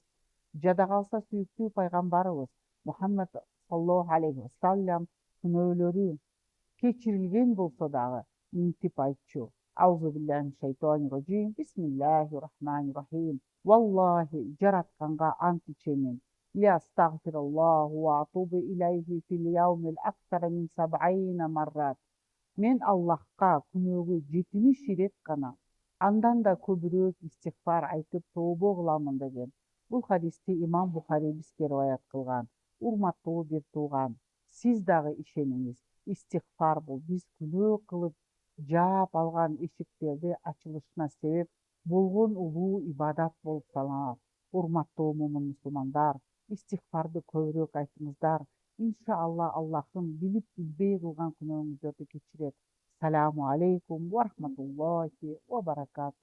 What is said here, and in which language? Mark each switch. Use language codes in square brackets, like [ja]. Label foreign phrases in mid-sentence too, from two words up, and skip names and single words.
[ky] Жада калса сүйүктүү пайгамбарыбыз Мухаммад [ar] صلى الله عليه وسلم [ky] күнөөлөрү кечирилген болсо дагы минтип айтчу. [ar] أعوذ بالله من الشيطان الرجيم. بسم الله الرحمن الرحيم. [ky] Валлахи, жаратканга ант ичемин. [ar] أستغفر الله وأتوب إليه في اليوم أكثر من 70 مرة. [ky] Мен Аллахка күнөөгө 70 ирет гана, андан да көбүрөөк истигфар айтып тообо кыламын деген. Бул хадисти имам Бухари бизге риваят кылган. Урматтуу бир тууган, сиз дагы ишениңиз. Истигфар бул биз күнөө кылып жаап алган эшиктерди ачылышына себеп болгон улуу ибадат болуп саналат. Урматтуу момун мусулмандар, истигфарды көбүрөөк айтыңыздар. Иншалла Аллахым билип билбей кылган күнөөңүздөрдү кечирет. [ar] السلام عليكم ورحمة الله وبركاته.